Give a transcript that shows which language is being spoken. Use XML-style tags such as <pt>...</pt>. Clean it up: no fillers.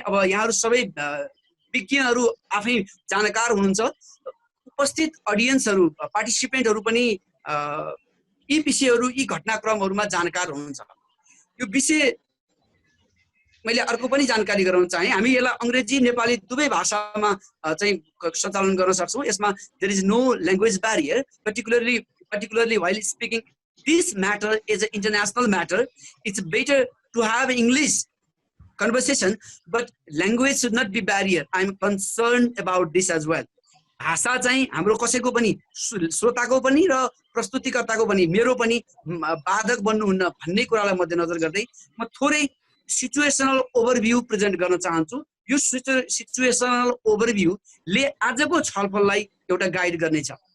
<ne>अब यहाँहरू सबै विज्ञहरू आफै जानकार हुनुहुन्छ, उपस्थित अडियन्सहरू, पार्टिसिपेन्टहरू पनि यी विषयहरू, यी घटनाक्रमहरूमा जानकार हुनुहुन्छ। यो विषय मैले अर्को पनि जानकारी गराउन चाहेँ। हामी यसलाई अङ्ग्रेजी नेपाली दुवै भाषामा चाहिँ सञ्चालन गर्न सक्छौँ।</ne> <en>यसमा there is no language barrier, particularly while speaking this matter is an international matter. It's better to have English conversation, but language should not be barrier. I'm concerned about this as well.</en> <ne>भाषा चाहिँ हाम्रो कसैको पनि, श्रोताको पनि र प्रस्तुतिकर्ताको पनि, मेरो पनि बाधक बन्नुहुन्न भन्ने कुरालाई मध्यनजर गर्दै म थोरै सिचुएसनल ओभरभ्यू प्रेजेन्ट गर्न चाहन्छु। यो सिचुएसनल ओभरभ्यूले आजको छलफललाई एउटा गाइड गर्नेछ।</ne>